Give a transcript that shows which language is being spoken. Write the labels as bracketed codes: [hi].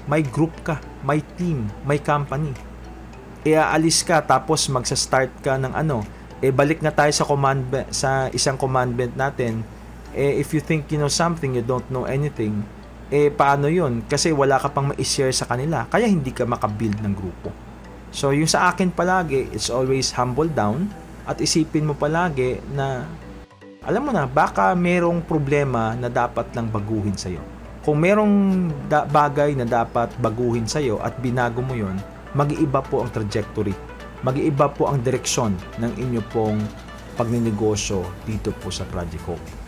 [tl] May group ka, may team, may company. Aalis ka tapos magsa-start ka ng balik na tayo sa isang commandment natin, [en] If you think you know something, you don't know anything, [tl] paano yun? Kasi wala ka pang ma-share sa kanila, kaya hindi ka makabuild ng grupo. So, yung sa akin palagi, [en] it's always humble down, [tl] at isipin mo palagi na, alam mo na, baka merong problema na dapat lang baguhin sa'yo. Kung merong bagay na dapat baguhin sa'yo at binago mo yon, mag-iiba po ang trajectory, mag-iiba po ang direksyon ng inyo pong pagninegosyo dito po sa Project Hope.